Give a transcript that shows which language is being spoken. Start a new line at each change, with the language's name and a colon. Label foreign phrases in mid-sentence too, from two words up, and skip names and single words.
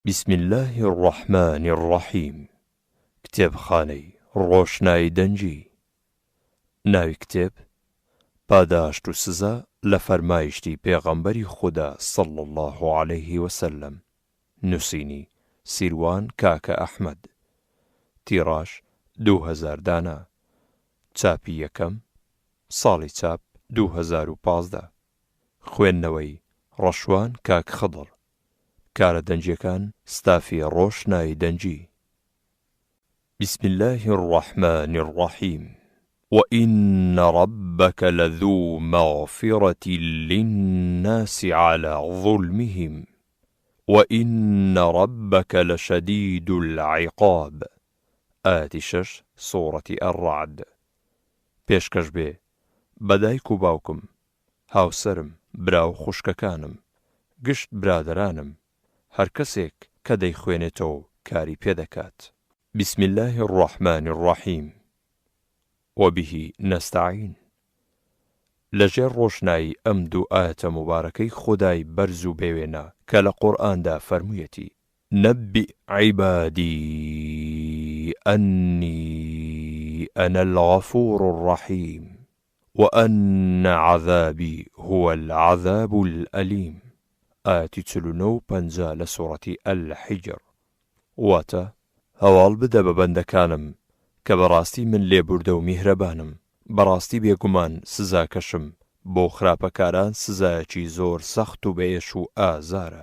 Arabic: بسم الله الرحمن الرحیم.
Central Kurdish: کتێبخانەی ڕۆشنایی دەنجی. ناوی کتێب پاداشت و سزا لە فەرمایشتی پێغەمبەری خوددا
Arabic: صلی الله عليه وسلم.
Central Kurdish: نووسینی سیروان کاکە ئەحمەد. تیڕاژ 2000 دانا. چاپی یەکەم ساڵی چاپ 2015. خوێندنەوەی ڕەشوان کاک خضر. کارە دەنجیەکان ستافی ڕۆشنایی دەنجی.
Arabic: بسم الله الرحمن الرحيم. وإن ربك لذو مغفرة للناس على ظلمهم وإن ربك لشديد العقاب. آية 6 سورة الرعد.
Central Kurdish: پێشکەش بێ بەدایک و باوکم، هاوسەرم، براو خوشکەکانم، گشت برادرانم، هەر کەسێک کە دەیخوێنێتەوە کاری پێدەکات.
Arabic: بسم الله الرحمن الرحيم. وبه نستعين.
Central Kurdish: لەژێر ڕۆشنایی ئەم دوو ئاەتە مبارەکەی خودای بەرز و بێوێنە کە لە قورئاندا فەرموویەتی:
Arabic: نەبئ عیبادی ئەنی ئەنە الغەفور الرحیم وأن عذابي هو العذاب الأليم.
Central Kurdish: ئاەتی 49 و 50 لە سوورەتی ئەلحیجر. واتە هەواڵ بدە بە بەندەکانم کە بەڕاستی من لێبوردە و میهرەبانم، بەڕاستی بێگومان سزاکەشم بۆ خراپەکاران سزایەکی زۆر سەخت و بەئێش و ئازارە.